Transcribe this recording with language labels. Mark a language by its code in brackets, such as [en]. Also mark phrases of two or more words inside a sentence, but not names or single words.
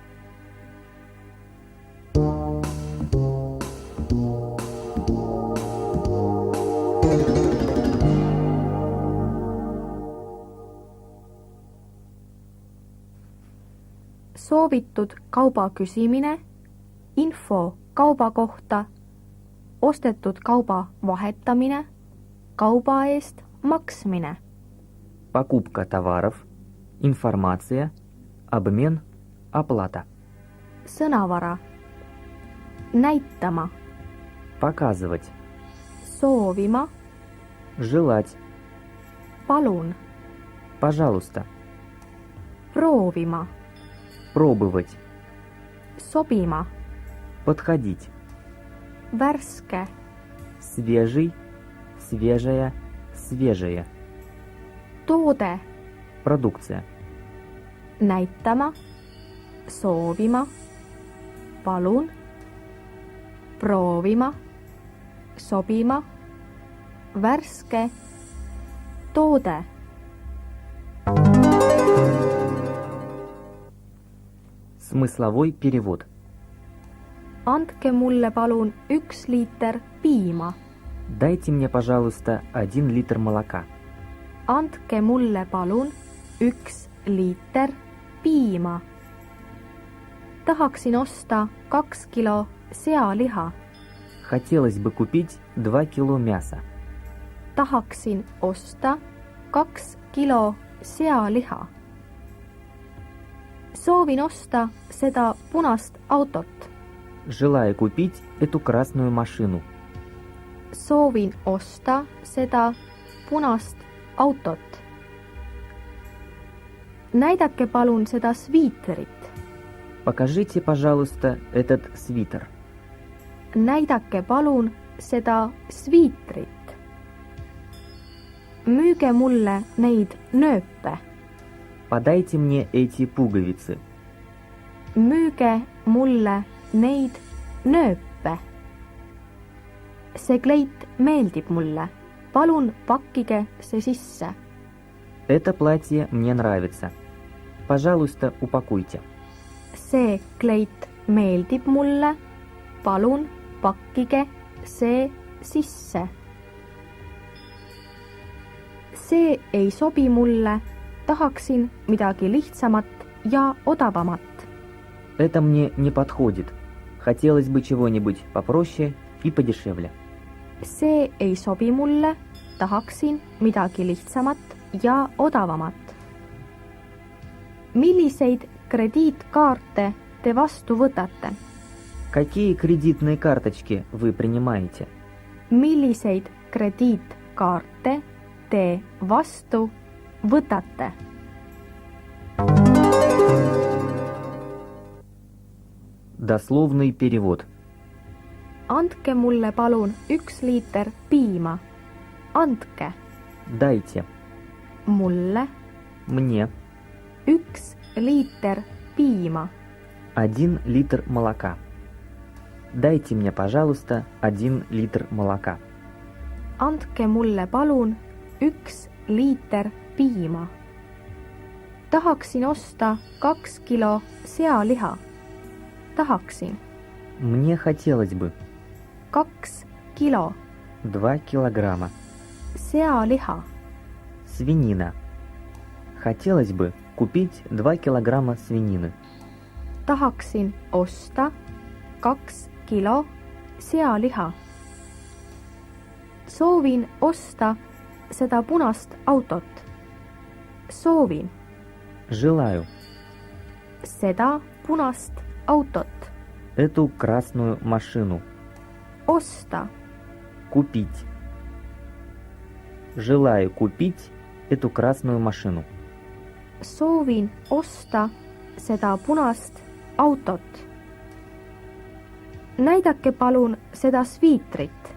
[et] Soovitud kauba küsimine, info kauba kohta, ostetud kauba vahetamine, kauba eest maksmine. [ru] Покупка товаров, информация, обмен, оплата. [et] Sõnavara. Näitama. [ru] Показывать, [et] Soovima. [ru] желать, [et] Palun. [ru] пожалуйста, [et] Proovima. [ru] пробовать, [et] Sobima. [ru] подходить, [et] Värske. [ru] свежий, свежая, свежее, [et] Toode. [ru] продукция, [et] Näitama. Soovima. Palun. Proovima. Sobima. Värske. Toode. [ru] смысловой перевод. [et] Andke mulle palun 1 liiter piima. [ru] Дайте мне, пожалуйста, 1 литр молока. [et] Andke mulle palun 1 liiter piima. Tahaksin osta 2 kilo sealiha. [ru] Хотелось бы купить 2 кило мяса. [et] Tahaksin osta 2 kilo sealiha. Soovin osta seda punast autot. [ru] Желаю купить эту красную машину. [et] Soovin osta seda punast autot. Näidake palun seda sviiterit. [ru] Покажите, пожалуйста, этот свитер. [et] Näidake palun seda sviitrit. Müüge mulle neid nööpe. [ru] Подайте мне эти пуговицы. [et] Müüge mulle neid nööpe. See kleit meeldib mulle. Palun pakkige see sisse. [ru] Это платье мне нравится. Пожалуйста, упакуйте. [et] See kleit meeldib mulle. Palun pakkige see sisse. See ei sobi mulle. Tahaksin midagi lihtsamat ja odavamat. [ru] Это мне не подходит. Хотелось бы чего-нибудь попроще и подешевле. [et] See ei sobi mulle. Tahaksin midagi lihtsamat ja odavamat. Milliseid krediitkaarte te vastu võtate? [ru] Какие кредитные карточки вы принимаете? [et] Milliseid krediitkaarte te vastu võtate? [ru] Дословный перевод. [et] Andke mulle palun 1 liiter piima. Andke [ru] Дайте [et] mulle [ru] мне [et] 1 liiter piima. [ru] 1 литр молока. Дайте мне, пожалуйста, 1 литр молока. [et] Andke mulle palun 1 liiter piima. Tahaksin osta 2 kilo sealiha. Tahaksin. [ru] Мне хотелось бы [et] 2 kilo [ru] 2 килограмма [et] sealiha. [ru] свинина. Хотелось бы купить 2 килограмма свинины. [et] Tahaksin osta 2 kilo sealiha. Soovin osta seda punast autot. Soovin [ru] Желаю [et] seda punast autot. [ru] эту красную машину. [et] Osta [ru] Купить. Желаю купить эту красную машину. [et] soovin osta seda punast autot. Näidake palun seda sviitrit.